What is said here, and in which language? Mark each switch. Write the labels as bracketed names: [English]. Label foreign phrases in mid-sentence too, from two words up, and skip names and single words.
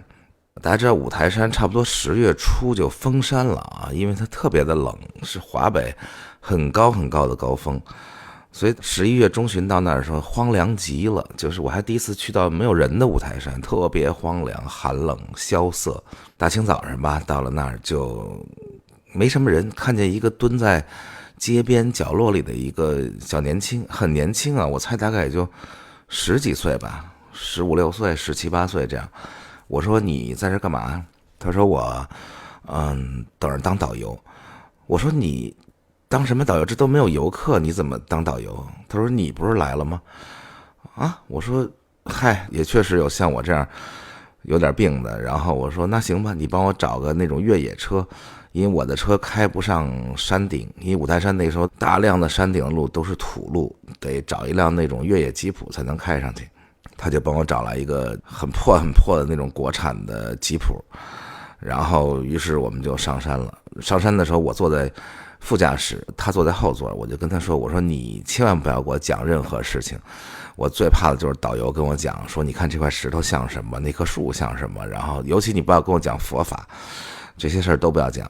[Chinese] 大家知道五台山差不多10月初就封山了啊，因為它特別的冷，是華北很高很高的高峰，所以11月中旬到那兒的時候荒涼極了，就是我還第一次去到沒有人的五台山，特別荒涼、寒冷、萧瑟。大清早上吧，到了那兒就沒什麼人，看見一個蹲在街邊角落裡的一個小年輕，很年輕啊，我猜大概也就10幾歲吧，15、16歲、17、18歲這樣。我說你在這幹嘛？他說我等着當導遊。我說你當什麼導遊？這都沒有游客，你怎麼當導遊？他說你不是來了嗎？啊，我說嗨，也確實有像我這樣有點病的。然後我說那行吧，你幫我找個那種越野車，因為我的車開不上山頂，因為五台山那時候大量的山頂的路都是土路，得找一辆那種越野吉普才能開上去。他就帮我找来一个很破的那种国产的吉普，然后于是我们就上山了。上山的时候我坐在副驾驶，他坐在後座，我就跟他說，我說你千萬不要給我講任何事情，我最怕的就是導遊跟我講說你看這塊石頭像什麼，那棵樹像什麼，然後尤其你不要跟我講佛法，這些事兒都不要講。